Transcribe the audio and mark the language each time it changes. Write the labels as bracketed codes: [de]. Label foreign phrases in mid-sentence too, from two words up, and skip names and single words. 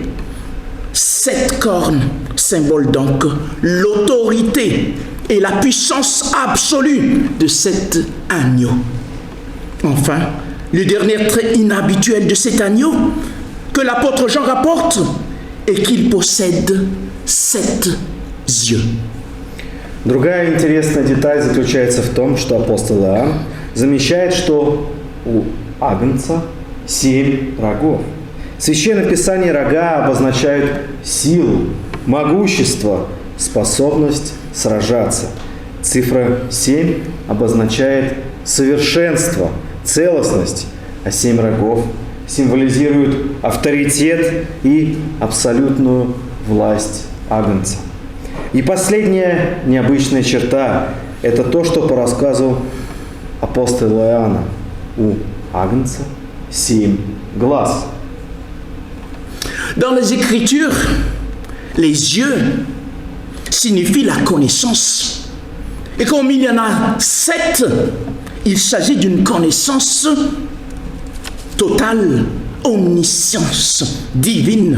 [fr] 7 cornes symbolent donc l'autorité et la puissance absolue de cet agneau. Enfin, le dernier trait inhabituel de cet agneau que l'apôtre Jean rapporte est qu'il possède 7 yeux. [ru] Другая интересная деталь заключается в том, что апостол Иоанн замечает, что у агнца 7 рогов. В Священном Писании рога обозначают силу, могущество, способность сражаться. Цифра 7 обозначает совершенство, целостность, а 7 рогов символизируют авторитет и абсолютную власть агнца. И последняя необычная черта – это то, что по рассказу апостола Иоанна. У агнца 7 глаз. [fr] Dans les Écritures, les yeux signifient la connaissance. Et comme il y en a 7, il s'agit d'une connaissance totale, omniscience divine.